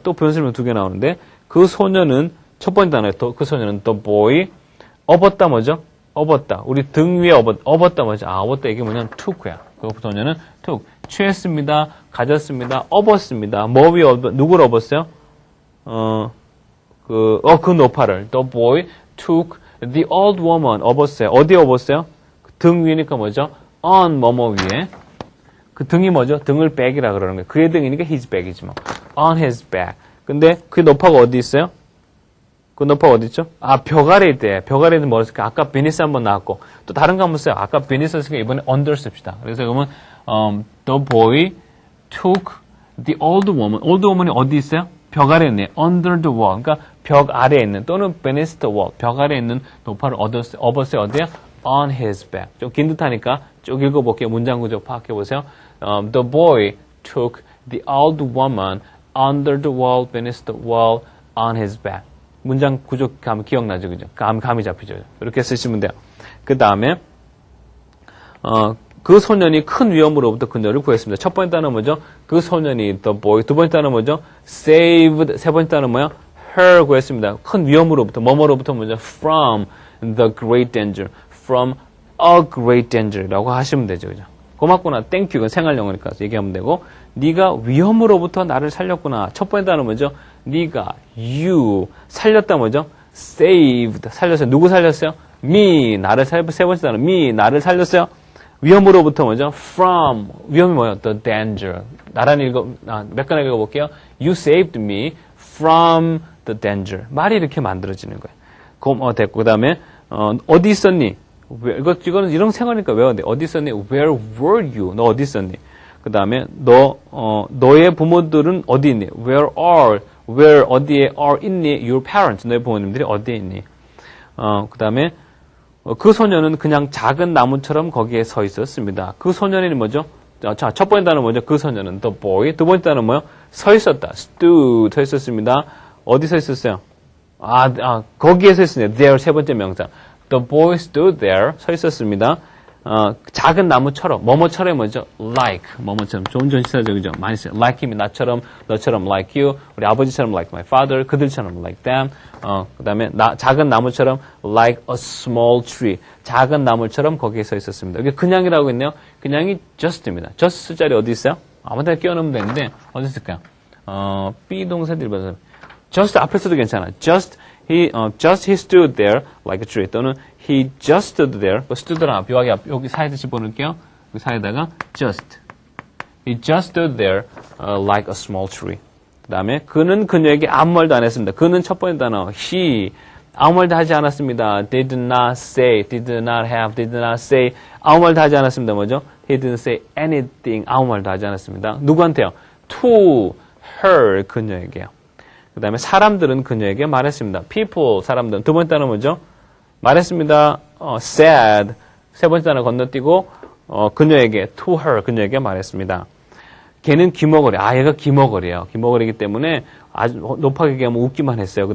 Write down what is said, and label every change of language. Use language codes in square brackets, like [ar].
[ko] 또 표현 설명 두 개 나오는데 그 소녀는 첫 번째 단어에 그 소녀는 the boy 업었다 뭐죠? 업었다. 우리 등 위에 업었다 뭐죠? 업었다 이게 뭐냐면 took야. 그 소녀는 took. 취했습니다. 가졌습니다. 업었습니다. 뭐 위에 누구를 업었어요? 그 노파를. [en] The boy took the old woman. [ko] 업었어요. 어디에 업었어요? 등 위니까 뭐죠? on 뭐뭐 위에. 그 등이 뭐죠? 등을 back이라 그러는 거예요. 그의 등이니까 his back이지 뭐. [en] on his back. [ko] 근데 그 노파가 어디 있어요? 그 노파가 어디 있죠? 벽 아래 있대. 벽 아래는 뭐였을까? 아까 beneath 한번 나왔고 또 다른 거 한번 써요. 아까 beneath 썼으니까 이번에 under 씁시다. 그래서 그러면 [en] the boy took the old woman. [ko] old woman이 어디 있어요? 벽 아래에 있네. [en] under the wall. [ko] 그러니까 벽 아래에 있는 또는 beneath the wall. 벽 아래에 있는 노파를 업었어요. 어디야? [en] on his back. [ko] 좀 긴 듯하니까 쭉 읽어볼게요. 문장 구조 파악해보세요. [en] The boy took the old woman under the wall, beneath the wall, on his back. [ko] 문장 구조 기억나죠? 그죠? 감이 잡히죠? 이렇게 쓰시면 돼요. 그 다음에, 그 소년이 큰 위험으로부터 그녀를 구했습니다. 첫 번째 단어 뭐죠? 그 소년이 the boy. 두 번째 단어 뭐죠? saved. 세 번째 단어 뭐야? her 구했습니다. 큰 위험으로부터, 뭐뭐로부터 뭐죠? [en] from the great danger. from a great danger라고 [ko] 하시면 되죠. 그죠? 고맙구나. 땡큐. 이건 생활 영어니까 얘기하면 되고, 네가 위험으로부터 나를 살렸구나. 첫 번째 단어 뭐죠? 네가 you 살렸다 뭐죠? saved 살렸어요. 누구 살렸어요? me 나를 세 번째 단어 me 나를 살렸어요. 위험으로부터 뭐죠? from 위험이 뭐예요? the danger 나란히 몇 가지 읽어볼게요. [en] You saved me from the danger [ko] 말이 이렇게 만들어지는 거예요. 됐고 그 다음에 어디 있었니? 이거는 이런 생활이니까 외워야 돼. 어디 있었니? [en] Where were you? [ko] 너 어디 있었니? 그 다음에 너의 부모들은 어디 있니? Where 어디에 are 있니? [en] Your parents [ko] 너의 부모님들이 어디에 있니? 그 다음에 그 소년은 그냥 작은 나무처럼 거기에 서 있었습니다. 그 소년이 뭐죠? 자, 첫 번째 단어 뭐죠? 그 소년은 the boy. 두 번째 단어 뭐요? 서 있었다. stood 서 있었습니다. 어디 서 있었어요? 거기에 서 있었네요. there 세 번째 명사. [en] The boy stood there [ko] 서 있었습니다. 작은 나무처럼, 뭐뭐처럼 뭐죠? like, 뭐뭐처럼. 좋은 전치사죠, 그죠? 많이 써요. like him, 나처럼, 너처럼 like you, 우리 아버지처럼 [en] like my father, [ko] 그들처럼 like them. 그 다음에, 작은 나무처럼 [en] like a small tree. [ko] 작은 나무처럼 거기에 서 있었습니다. 여기 그냥이라고 있네요. 그냥이 just입니다. just 자리 어디 있어요? 아무 데나 끼워 넣으면 되는데, 어디 있을까요? 비동사들이 봐서. just 앞에 써도 괜찮아. [en] just he stood there like a tree. [ko] 또는 [en] he just stood there. [ko] stood랑 여기 사이드 집어넣을게요. 여기 사이에다가 just. [en] He just stood there like a small tree. [ko] 그 다음에 그는 그녀에게 아무 말도 안 했습니다. 그는 첫 번째 단어 he 아무 말도 하지 않았습니다. [en] Did not say, did not have, did not say [ko] 아무 말도 하지 않았습니다. 뭐죠? [en] He didn't say anything. [ko] 아무 말도 하지 않았습니다. 누구한테요? To her 그녀에게요. 그 다음에 사람들은 그녀에게 말했습니다. people, 사람들은. 두 번째 단어 뭐죠? 말했습니다. said. 세 번째 단어 건너뛰고, 그녀에게, [en] to her, [ko] 그녀에게 말했습니다. 걔는 귀머거리. 얘가 귀머거리예요. 귀머거리기 때문에 아주 높게 얘기하면 웃기만 했어요.